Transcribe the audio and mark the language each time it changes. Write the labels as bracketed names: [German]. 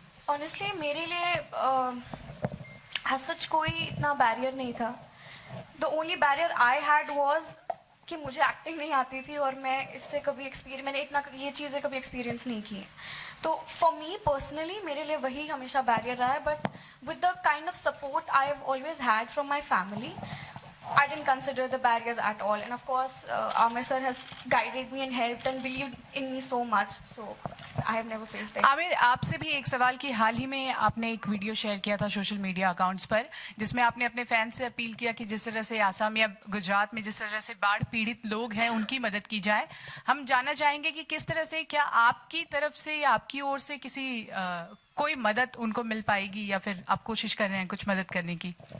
[Hindi] Honestly मेरे लिए as such कोई इतना बैरियर नहीं था। [English] the only barrier I had was [Hindi] कि मुझे एक्टिंग नहीं आती थी और मैं इससे कभी मैंने इतना ये चीज़ें कभी एक्सपीरियंस नहीं की। [English] तो for me personally [Hindi] मेरे लिए वही हमेशा बैरियर रहा है, [English] But with the kind of support I have always had from my family, I didn't consider the barriers at all, and of course Amir sir has guided me and helped and believed in me so much, so I have never faced it. [Hindi] Aamir, आपसे भी एक सवाल कि हाल ही में आपने एक video share किया था सोशल मीडिया अकाउंट्स पर, जिसमें आपने अपने फैन से अपील किया कि जिस तरह से आसाम या गुजरात में जिस तरह से बाढ़ पीड़ित लोग हैं उनकी मदद की जाए। हम जानना चाहेंगे कि किस तरह से, क्या आपकी तरफ से या आपकी ओर से किसी कोई मदद उनको मिल पाएगी या फिर आप कोशिश कर रहे हैं कुछ मदद करने की?